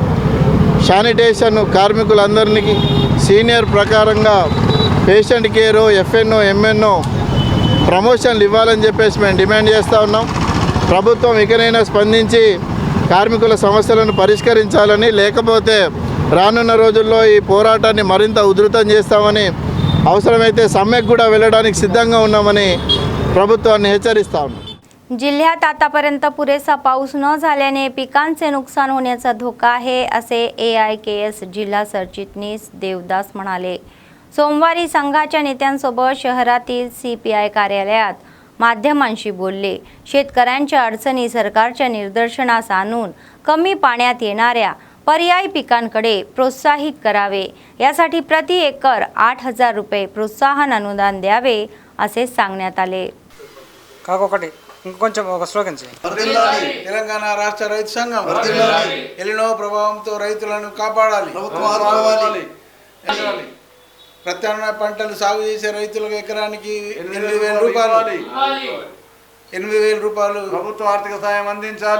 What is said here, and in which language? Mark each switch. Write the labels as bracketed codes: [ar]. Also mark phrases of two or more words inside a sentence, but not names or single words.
[te] శానిటేషన్ కార్మికులందరికీ సీనియర్ ప్రకారంగా [en] patient care, [te] ఎఫ్ఎన్ఓ, ఎంఎన్ఓ ప్రమోషన్లు ఇవ్వాలని చెప్పేసి మేము డిమాండ్ చేస్తూ ఉన్నాం. ప్రభుత్వం ఇకనైనా స్పందించి కార్మికుల సమస్యలను పరిష్కరించాలని, లేకపోతే రానున్న రోజుల్లో ఈ పోరాటాన్ని మరింత ఉధృతం చేస్తామని, అవసరమైతే సమ్మెకు కూడా వెళ్ళడానికి सिद्धंगा ఉన్నామని ప్రభుత్వాన్ని హెచ్చరిస్తా ఉన్నాం. [mr] जिल्ह्यात आतापर्यंत पुरेसा पाऊस न झाल्याने पिकांचे नुकसान होण्याचा धोका आहे असे AIKS जिल्हा सरचिटणीस देवदास म्हणाले. सोमवारी संघाच्या नेत्यांसोबत शहरातील CPI कार्यालयात माध्यमांशी बोलले. शेतकऱ्यांच्या अडचणी सरकारच्या निदर्शनास आणून कमी पाण्यात येणाऱ्या पर्यायी पिकांकडे प्रोत्साहित करावे, यासाठी प्रति एकर 8,000 रुपये प्रोत्साहन अनुदान द्यावे असे सांगण्यात आले. [te] కాకొకటి ఇంకొంచెం ఒక స్లోగన్ చేయండి. తెలంగాణ రాష్ట్ర రైతు సంఘం ఎలినో ప్రభావంతో రైతులను కాపాడాలి. ప్రత్యామ్నాయ పంటలు సాగు చేసే రైతులకు ఎకరానికి 8,000 రూపాయలు ప్రభుత్వ ఆర్థిక సాయం అందించాలి.